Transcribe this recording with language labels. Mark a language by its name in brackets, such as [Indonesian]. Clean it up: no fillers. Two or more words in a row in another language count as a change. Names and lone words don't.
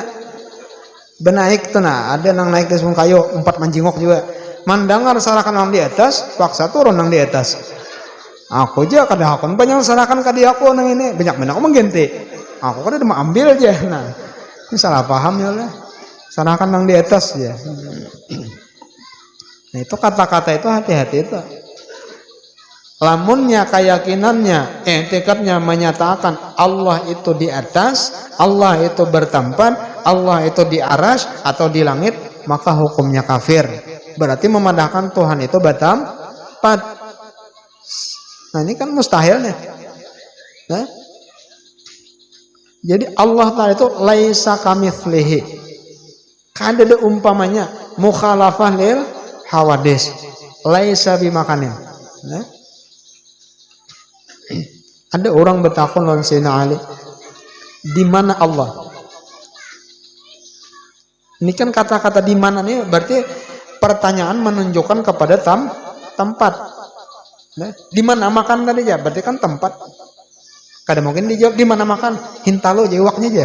[Banjar] Benaik tuh nah, ada nang naik di pohon kayu, 4 manjingok juga. Mandangar serahkan nang di atas, paksa turun nang di atas. Aku aja kada hakon banyak serahkan ka dia aku nang ini, banyak aku mengganti. Aku kada mau ambil aja. Nah, ini salah paham ya lah. Serahkan nang di atas ya. [Indonesian] Nah, itu kata-kata itu hati-hati itu. [Banjar] Lamunnya keyakinannya, [Indonesian] i'tikadnya menyatakan Allah itu di atas, Allah itu bertempat, Allah itu di arasy atau di langit, maka hukumnya kafir. berarti memandangkan Tuhan itu bertempat. Nah ini kan mustahilnya. [Arabic] Nah, jadi Allah Ta'ala itu laisa kamitslihi. [Banjar] Kada ada umpamanya [Arabic] mukhalafah lil hawadis. Laisa bimakanin. [Banjar] Nah, ada orang bertakun lawan Sayyidina Ali, [Indonesian] di mana Allah? Ini kan kata-kata di mana nih berarti pertanyaan menunjukkan kepada tempat. Nah, di mana makan tadi aja? Berarti kan tempat. [Banjar] Kadang mungkin dijawab di mana makan, hintalo jawabnya aja.